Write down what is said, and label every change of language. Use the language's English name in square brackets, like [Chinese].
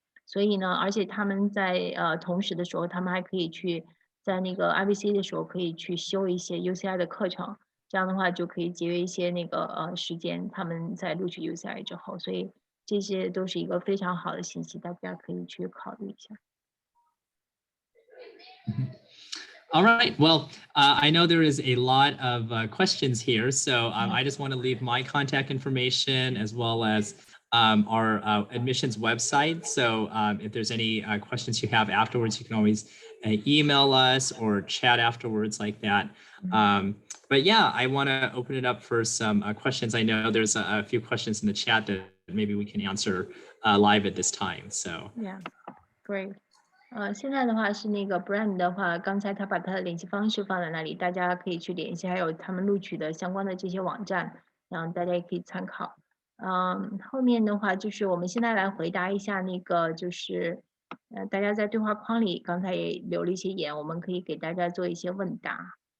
[Chinese] 所以呢，而且他们在同时的时候，他们还可以去在那个 IVC 的时候可以去修一些 UCI 的课程。这样的话就可以节约一些那个时间，他们在录取 UCI 之后，所以这些都是一个非常好的信息，大家可以去考虑一下。 [English] All right. Well, I know there is a lot of questions here, so I just want to leave my contact information as well as our admissions website. So if there's any questions you have afterwards, you can always email us or chat afterwards like that. But yeah, I want to open it up for some questions. I know there's a few questions in the chat that maybe we can answer live at this time. So yeah, great. [Chinese] 现在的话是那个 Bryan 的话，刚才他把他的联系方式放在那里，大家可以去联系，还有他们录取的相关的这些网站，然后大家也可以参考。后面的话就是我们现在来回答一下那个就是大家在对话框里刚才也留了一些言，我们可以给大家做一些问答。